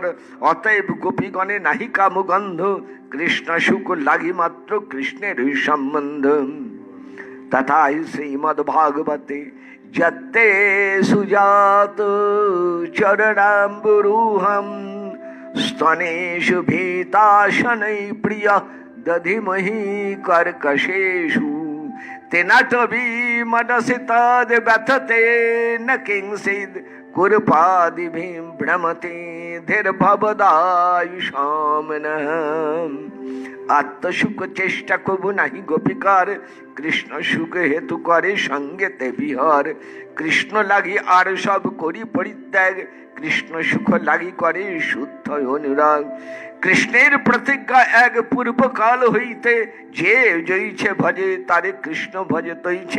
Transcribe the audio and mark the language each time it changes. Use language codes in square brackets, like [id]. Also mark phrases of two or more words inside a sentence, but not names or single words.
[bn] অতএব গোপীগণে নাহি কাম গন্ধ, কৃষ্ণ সুখ লাগি মাত্র কৃষ্ণের সম্বন্ধ। তথাই শ্রীমদ্ ভাগবতে [sa] যত্তে সুজাত চরণাম্বুরুহম, স্তনেষু ভীতাশनै প্রিয় দধিমহি কর্কশেষু। তেনাটবি মনসি তদ ব্যথতে ন কিঞ্চিদ, কুরপাদিভিম ভ্রমতে ধীর ভবদায়ুষাম নঃ। [bn] আত্মসুখ চেষ্টা কবু নাহি গোপিকার, কৃষ্ণ সুখ হেতু করে সঙ্গেতে বিহার। কৃষ্ণ লাগি আর সব করি পরিত্যাগ, কৃষ্ণ সুখ লাগি করে শুদ্ধ অনুরাগ। কৃষ্ণের প্রতিজ্ঞা এক পূর্বকাল হইতে, যে জয়ীছে ভজে তারে কৃষ্ণ ভজে তৈছে।